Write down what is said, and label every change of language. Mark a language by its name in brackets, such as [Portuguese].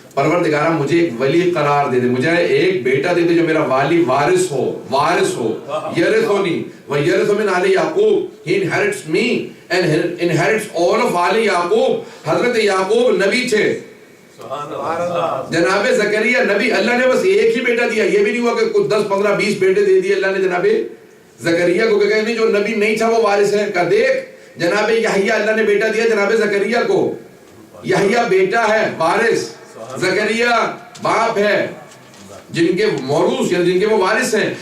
[Urdu] پروردگارہ مجھے ایک ولی قرار دے دے, مجھے ایک بیٹا دے دے جو میرا والی وارث ہو. [Arabic] یرثونی و یرث من آل یعقوب. [English] He inherits me and inherits all of [Arabic] آل یعقوب. [Urdu] حضرت یعقوب نبی تھے, جناب زکریا نبی. اللہ نے بس ایک ہی بیٹا دیا, یہ بھی نہیں ہوا کہ کچھ 10 15 20 بیٹے دے دیے اللہ نے جناب زکریا کو کہا نہیں جو نبی نہیں تھا وہ وارث ہے. کہا دیکھ جناب یحییٰ اللہ نے بیٹا دیا جناب زکریا کو, یحییٰ بیٹا ہے وارث, زکریا باپ ہے جن کے موروث یعنی جن کے وہ وارث ہیں.